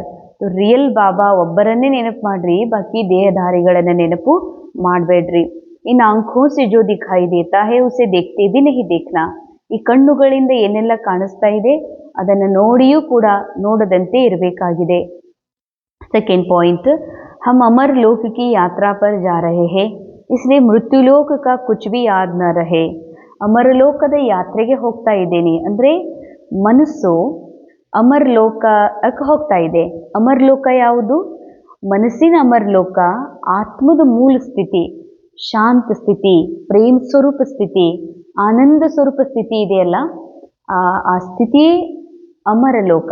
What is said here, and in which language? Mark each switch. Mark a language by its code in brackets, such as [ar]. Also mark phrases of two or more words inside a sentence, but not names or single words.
[kn] ರಿಯಲ್ ಬಾಬಾ ಒಬ್ಬರನ್ನೇ ನೆನಪು ಮಾಡ್ರಿ, ಬಾಕಿ ದೇಹಧಾರಿಗಳನ್ನು ನೆನಪು ಮಾಡಬೇಡ್ರಿ. [hi] ಇನ್ನು आंखों से जो दिखाई देता है उसे देखते भी नहीं देखना. [kn] ಈ ಕಣ್ಣುಗಳಿಂದ ಏನೆಲ್ಲ ಕಾಣಿಸ್ತಾ ಇದೆ ಅದನ್ನು ನೋಡಿಯೂ ಕೂಡ ನೋಡದಂತೆ ಇರಬೇಕಾಗಿದೆ. [en] second point, [hi] हम अमर लोक की यात्रा पर जा रहे हैं, इसलिए मृत्युलोक का कुछ भी याद न रहे. [kn] ಅಮರಲೋಕದ ಯಾತ್ರೆಗೆ ಹೋಗ್ತಾ ಇದ್ದೇನೆ ಅಂದರೆ ಮನಸ್ಸು ಅಮರಲೋಕಕ್ಕೆ ಹೋಗ್ತಾ ಇದೆ. ಅಮರಲೋಕ ಯಾವುದು? ಮನಸ್ಸಿನ ಅಮರಲೋಕ ಆತ್ಮದ ಮೂಲ ಸ್ಥಿತಿ, ಶಾಂತ ಸ್ಥಿತಿ, ಪ್ರೇಮ ಸ್ವರೂಪ ಸ್ಥಿತಿ, ಆನಂದ ಸ್ವರೂಪ ಸ್ಥಿತಿ ಇದೆಯಲ್ಲ, ಆ ಸ್ಥಿತಿ ಅಮರಲೋಕ.